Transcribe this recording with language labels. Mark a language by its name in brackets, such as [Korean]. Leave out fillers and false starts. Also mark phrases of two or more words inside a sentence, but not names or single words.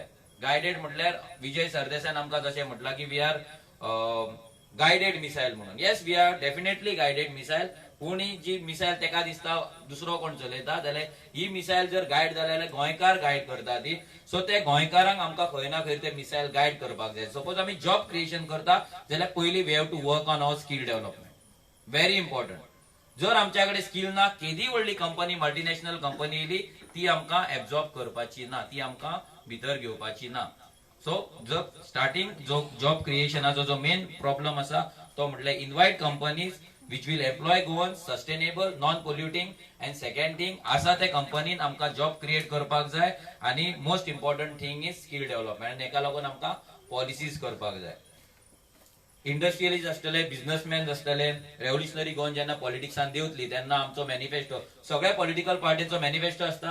[Konkani] गायडेड म्हटल्यार विजय सरदेसायन आमकां जशें म्हटलां की [English] we are guided missile [Konkani] म्हणून. [English] Yes, we are definitely guided missile, [Konkani] पूण ही जी मिसायल तेका दिसता दुसरो कोण चलयता जाल्यार ही मिसायल जर गायड जाल्यार गोंयकार गायड करता ती. सो ते गोंयकारांक आमकां खंय ना खंय ते [English] missile guide [Konkani] करपाक जाय. [English] सपोज आमी job creation [Konkani] करता जाल्यार पयली [English] we have to work on our skill development. Very important. [Konkani] जर आमच्याकडे स्किल ना, केदी व्हडली कंपनी, [English] multinational company [Konkani] येयली, ती आमकां एब्झॉर्ब करपाची ना, ती आमकां भितर घेवपाची ना. [English] सो जर starting job creation जो main problem [Konkani] आसा तो म्हटल्यार [English] invite companies which will employ goans, sustainable, non-polluting, and second thing, [Konkani] आसा ते कंपनीन आमकां [English] job create [Konkani] करपाक जाय. आणि [English] most important thing is skill development. [Konkani] आणि एका लागून आमकां पॉलिसीज करपाक जाय. इंडस्ट्रियलिस्ट असतले, बिझनेसमॅन असतले, रेव्होल्युशनरी गोवन जेन्ना पॉलिटिक्सान देवतली तेन्ना आमचो मॅनिफेस्टो, सगळ्या [English] political party [Konkani] मॅनिफेस्टो असता.